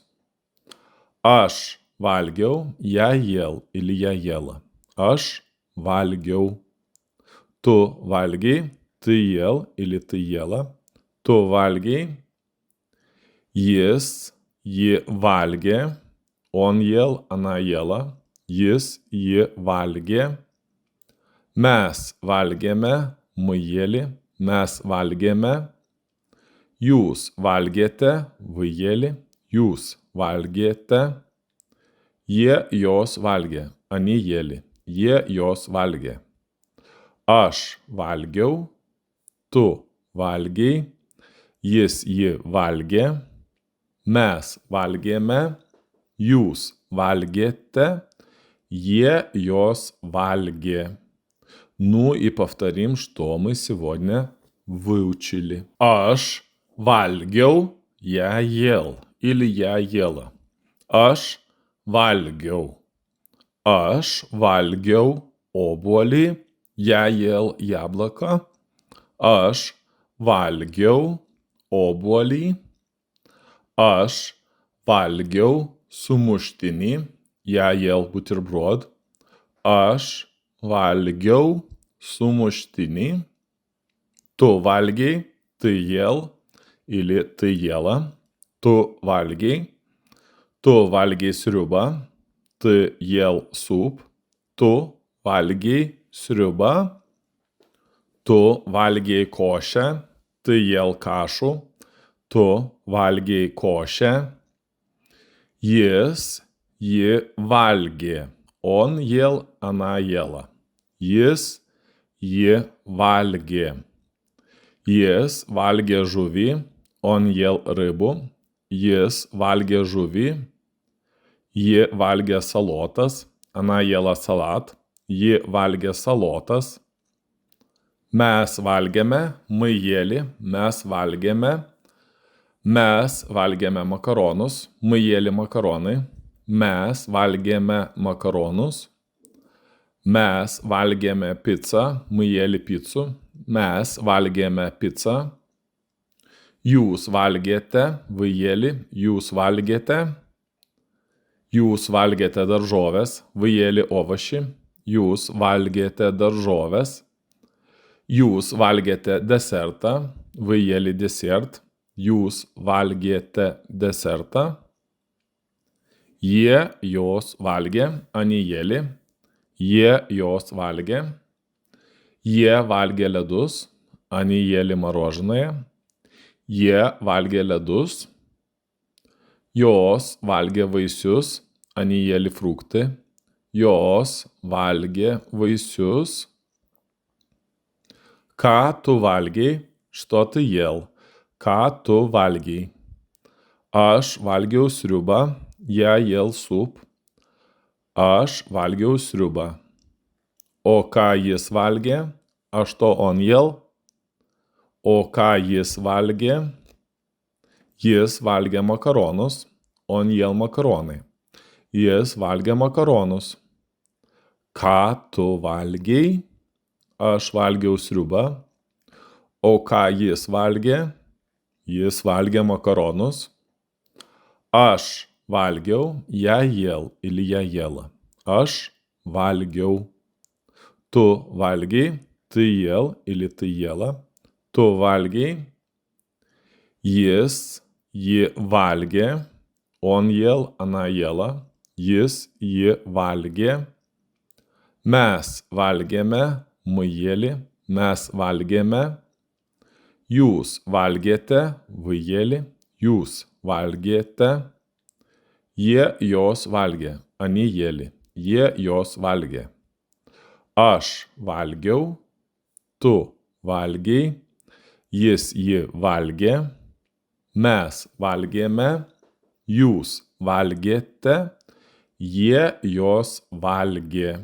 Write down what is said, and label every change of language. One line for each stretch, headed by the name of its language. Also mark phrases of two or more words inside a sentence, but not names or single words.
Lithuanian: Aš valgiau,
Russian: я ел или я ела.
Lithuanian: Aš valgiau. Tu valgiai,
Russian: ты ел или ты ела.
Lithuanian: Tu valgiai. Jis jį valgė.
Russian: Он ел, она ела.
Lithuanian: Jis jį valgė. Mes valgėme.
Russian: Мы ели.
Lithuanian: Mes valgėme. Jūs valgėte.
Russian: Вы ели.
Lithuanian: Jūs valgėte. Jie jos valgė.
Russian: Они ели.
Lithuanian: Jie jos valgė. Aš valgiau. Tu valgiai. Jis jį valgė. Mes valgėme. Jūs valgėте. Jie jos valgė.
Russian: Ну и повторим, что мы сегодня выучили. Aš valgiau, я ел. или я ела.
Lithuanian: Aš valgiau. Aš valgiau obuolį,
Russian: я ел яблоко.
Lithuanian: Aš valgiau obuolį. Aš valgiau sumuštinį,
Russian: я ел бутерброд.
Lithuanian: Aš valgiau sumuštinį. Tu valgiai,
Russian: ты ел или ты ела.
Lithuanian: Tu valgiai. Tu valgiai sriubą.
Russian: Ты ел суп.
Lithuanian: Tu valgiai sriubą. Tu valgiai košę.
Russian: Ты ел кашу.
Lithuanian: Tu valgiai košę. Jis, ji valgė.
Russian: Он ел, она ела.
Lithuanian: Jis, ji valgė. Jis valgė žuvį.
Russian: Он ел рыбу.
Lithuanian: Jis valgė žuvį. Ji valgė salotas.
Russian: Она ела салат.
Lithuanian: Ji valgė salotas. Mes valgėme.
Russian: Мы ели.
Lithuanian: Mes valgėme. Mes valgėme makaronus.
Russian: Мы ели makaronai.
Lithuanian: Mes valgėme makaronus. Mes valgėme picą.
Russian: Мы ели picų.
Lithuanian: Mes valgėme picą. Jūs valgėte.
Russian: Вы ели.
Lithuanian: Jūs valgėte. Jūs valgėte daržoves.
Russian: Вы ели овощи.
Lithuanian: Jūs valgėte daržoves. Jūs valgėte desertą.
Russian: Вы ели десерт.
Lithuanian: Jūs valgėte desertą. Jie, jos valgė.
Russian: Они ели.
Lithuanian: Jie, jos valgė. Jie valgė ledus.
Russian: Они ели мороженое.
Lithuanian: Jie valgė ledus. Jos valgė vaisius.
Russian: Они ели фрукты.
Lithuanian: Jos valgė vaisius. Ką tu valgei?
Russian: Что ты ел?
Lithuanian: Ką tu valgei? Aš valgiau sriubą.
Russian: Я ел суп.
Lithuanian: Aš valgiau sriubą. O ką jis valgė?
Russian: А что он ел?
Lithuanian: O ką jis valgė? Jis valgė makaronus.
Russian: Он ел makaronai.
Lithuanian: Jis valgė makaronus. Ką tu valgei? Aš valgiau sriubą. O ką jis valgė? Jis valgė makaronus. Aš valgiau.
Russian: Я ел или я ела.
Lithuanian: Aš valgiau. Tu valgei.
Russian: Ты ел или ты ела.
Lithuanian: Tu valgei. Jis, ji valgė.
Russian: Он ел, она ела.
Lithuanian: Jis, ji valgė. Mes valgėme.
Russian: Мы ели.
Lithuanian: Mes valgėme. Jūs valgėte.
Russian: Вы ели.
Lithuanian: Jūs valgėte. Jie, jos valgė.
Russian: Они ели.
Lithuanian: Jie, jos valgė. Aš valgiau. Tu valgei. Jis, ji valgė. Mes valgėme. Jūs valgėте. Jie, jos valgė.